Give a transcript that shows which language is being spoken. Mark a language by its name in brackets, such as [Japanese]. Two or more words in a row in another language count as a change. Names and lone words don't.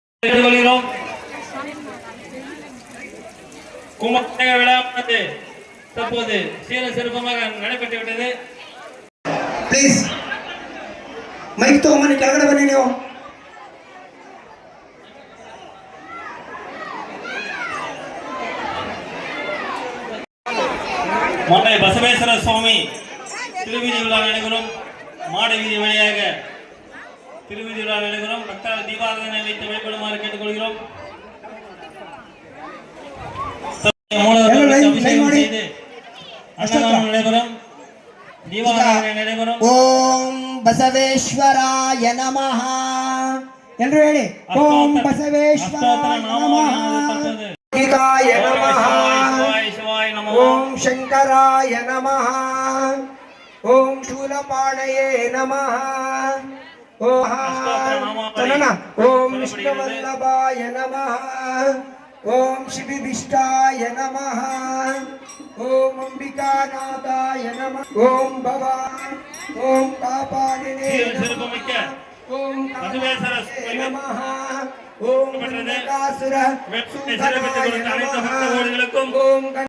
[Tamil] கேட்டுக்கொள்கிறோம். கும்பமேள விழாவானது தற்போது சீர சிறப்பமாக நடைபெற்று விட்டது. [Kannada] ಪ್ಲೀಸ್ ಮೈಕ್ ತಗೊಂಬನ್ನಿ, ಕೆಳಗಡೆ ಬನ್ನಿ ನೀವು. [Tamil] மதுரை பசவேஸ்வர சுவாமி திருவீதி விழா நடைபெறும். மாட வீதி வழியாக திருவீதி விழா நடைபெறும். பக்தர்கள் தீபாராதனை வைத்து வழிபடுமாறு கேட்டுக்கொள்கிறோம். நடைபெறும். தீபாராதனை நடைபெறும். [Sanskrit] ஓம் பசவேஸ்வராய நமஹ என்று ಹೇಳಿ. ஓம் பசவேஸ்வராய நமஹ, ಗೀತಾಯ ನಮಃ, ಓಂ ಶಂಕರಾಯ ನಮಃ, ಓಂ ಶೂಲಪಾಣಯೇ ನಮಃ, ಓಂ ವಿಷ್ಣುವಲ್ಲಭಾಯ ನಮಃ, ಓಂ ಶಿಬಿಭಿಷ್ಟಾಯ ನಮಃ, ಓಂ ಅಂಬಿಕಾನಾಥಾಯ ನಮಃ, ಓಂ ಭವಾ, ಓಂ ಪಾಪಾಣಿನೇ ನಮಃ, ಓಂ ಕಾಮಾಯ ನಮಃ, ಓಂ ನರಕಾಸುರ ಸೂದನಾಯ ನಮಃ, ಓಂ